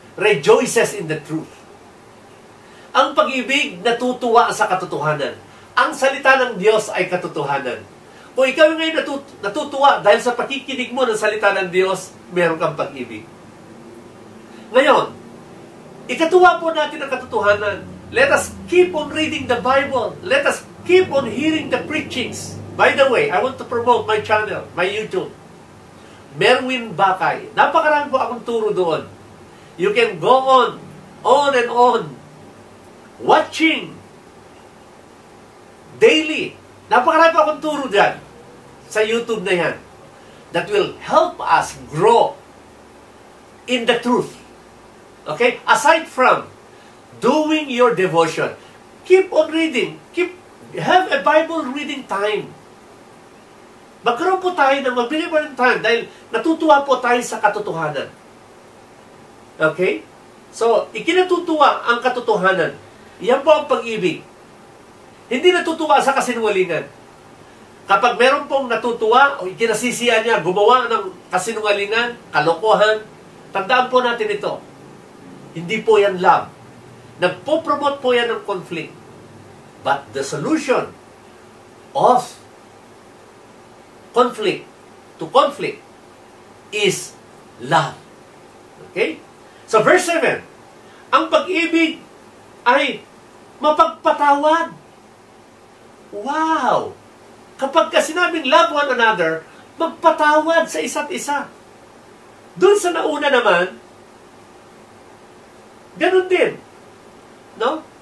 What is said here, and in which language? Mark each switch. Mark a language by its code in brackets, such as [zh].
[en] Rejoices in the truth. [tl] Ang pag-ibig natutuwa sa katotohanan. Ang salita ng Diyos ay katotohanan. Kung ikaw ngayon natutuwa dahil sa pakikinig mo ng salita ng Diyos, meron kang pag-ibig. Ngayon, ikatuwa po natin ang katotohanan. [en] Let us keep on reading the Bible. Let us keep on hearing the preachings. By the way, I want to promote my channel, my YouTube. Merwin Bakay. [tl] Napakarami po akong turo doon. [en] You can go on and on, watching daily. [tl] Napakarami pa akong turo dyan sa YouTube na yan [en] that will help us grow in the truth. [tl] Okay? [en] Aside from doing your devotion, keep on reading. Have a Bible reading time. [tl] Magkaroon po tayo ng magbigay po ng time dahil natutuwa po tayo sa katotohanan. Okay? So, ikinatutuwa ang katotohanan. Yan po ang pag-ibig. Hindi natutuwa sa kasinungalingan. Kapag meron pong natutuwa o ikinasisiya niya, gumawa ng kasinungalingan, kalokohan, tandaan po natin ito. Hindi po yan love. Nagpo-promote po yan ng conflict. [en] But the solution of conflict is love. Okay? [tl] So verse 7, ang pag-ibig ay mapagpatawad. Wow! Kapag sinabing [en] love one another, [tl] magpatawad sa isa't isa. Doon sa nauna naman, ganun din. No?